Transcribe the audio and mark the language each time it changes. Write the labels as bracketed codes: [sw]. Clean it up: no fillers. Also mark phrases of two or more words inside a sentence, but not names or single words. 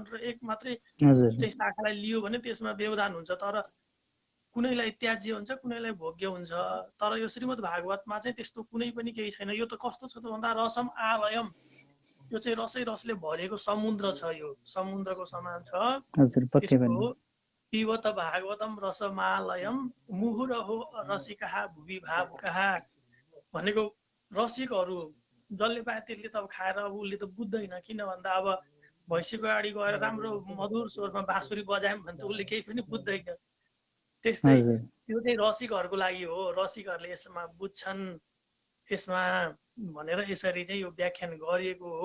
[ne] र एक मात्रै चाहिँ शाखालाई लियो भने त्यसमा व्यवधान हुन्छ, तर कुनैलाई त्याज्य हुन्छ, कुनैलाई भोग्य हुन्छ। तर यो श्रीमद् भागवतमा चाहिँ त्यस्तो कुनै पनि केही छैन। यो त कस्तो छ त भन्दा [sa] रसम आलयम, [ne] यो चाहिँ रसै रसले भरिएको समुद्र छ, यो समुद्रको समान छ। [sa] पिबत भागवतम रसमालयम मुहुरहो रसिकः भुवि भावुकः [ne] भनेको रसिकहरू जसले पाए त्यसले त अब खाएर अब उसले त बुझ्दैन। किन भन्दा अब भैँसीको अगाडि गएर राम्रो मधुर स्वरमा बाँसुरी बजायौँ भने त उसले केही पनि बुझ्दैन। त्यस्तै त्यो चाहिँ रसिकहरूको लागि हो, रसिकहरूले यसमा बुझ्छन् यसमा भनेर यसरी चाहिँ यो व्याख्यान गरिएको हो।